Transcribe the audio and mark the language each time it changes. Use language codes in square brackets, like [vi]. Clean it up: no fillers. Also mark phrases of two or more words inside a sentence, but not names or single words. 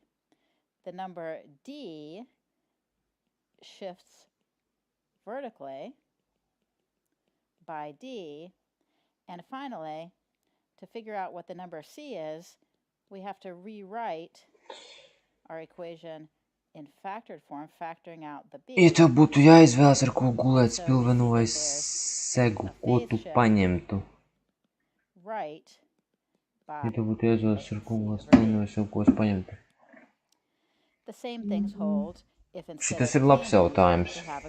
[en] The number d shifts vertically by d. And finally, to figure out what the number c is, we have to rewrite our equation in factored form, factoring out the b. [lv] Ja tev būtu jāizvēlas, ar ko gulēt spilvenu vai segu, ko tu paņemtu? Ja tev būtu jāizvēlas, ar ko gulēt spilvenu vai segu, ko es paņemtu? Šitas ir labs jautājums.